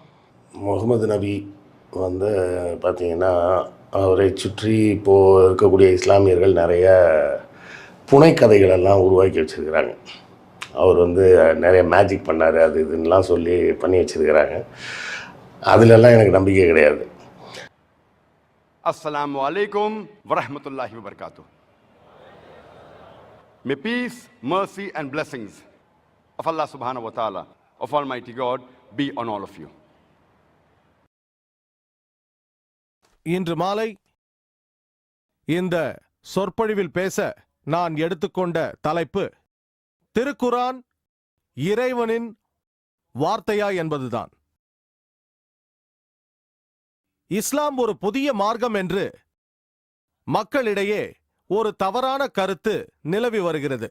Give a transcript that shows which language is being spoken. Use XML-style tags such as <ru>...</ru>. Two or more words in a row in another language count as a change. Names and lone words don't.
<ta>முகமது நபி வந்து பார்த்திங்கன்னா, அவரை சுற்றி இப்போது இருக்கக்கூடிய இஸ்லாமியர்கள் நிறைய புனைக்கதைகளெல்லாம் உருவாக்கி வச்சுருக்கிறாங்க. அவர் வந்து நிறைய மேஜிக் பண்ணார், அது இதுன்னெலாம் சொல்லி பண்ணி வச்சுருக்கிறாங்க. அதிலெல்லாம் எனக்கு நம்பிக்கை கிடையாது.</ta> <ar>السلام عليكم ورحمة الله وبركاته.</ar> <en>May peace, mercy and blessings of Allah</en> <ar>سبحانه وتعالى,</ar> <en>of Almighty God, be on all of you.</en> <ta>இன்று மாலை இந்த சொற்பொழிவில் பேச நான் எடுத்துக்கொண்ட தலைப்பு திருக்குரான் இறைவனின் வார்த்தையா என்பதுதான். இஸ்லாம் ஒரு புதிய மார்க்கம் என்று மக்களிடையே ஒரு தவறான கருத்து நிலவி வருகிறது.</ta>